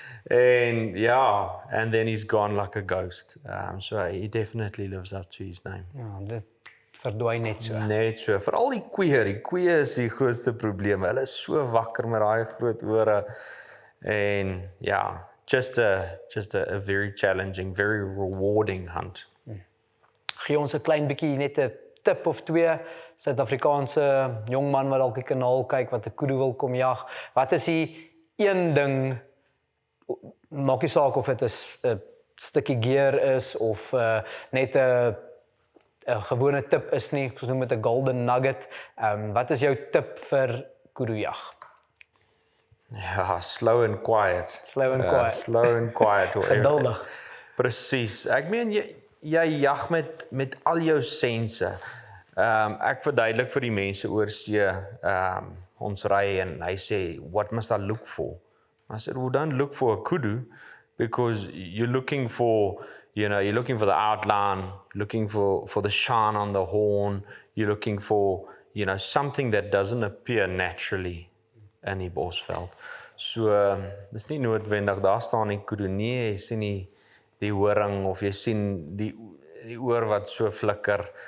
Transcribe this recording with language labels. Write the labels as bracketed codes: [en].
[af] En ja, [en] and then he's gone like a ghost. So he definitely lives up to his name. [af] Ja, dit verdwyn net so. Net so. Veral die koeie is die grootste probleem. Hulle is so wakker met daai groot ore. En ja, [en] just a very challenging, very rewarding hunt. [af] Gee ons 'n klein bietjie net 'n tip of twee, Suid-Afrikaanse jong man wat dalk die kanaal kyk wat 'n kudu wil kom jag. Wat is die een ding, maak nie saak of dit 'n stukkie gear is of net 'n 'n gewone tip is nie, ons noem dit 'n golden nugget. Wat is jou tip vir kudu-jag? [en] Ja, slow and quiet. Slow and quiet. Slow and quiet. [af] Geduldig. Presies. Ek meen jy jag met al jou sense. Ek verduidelik vir die mense oor see, ons ry en hy sê, [en] what must I look for? I said, well, don't look for a kudu because you're looking for, you're looking for the outline, looking for the shine on the horn, you're looking for, something that doesn't appear naturally in [af] die bosveld. So, dis nie noodwendig, daar staan nie kudu nie, jy sien die horing of jy sien die oor wat so flikker.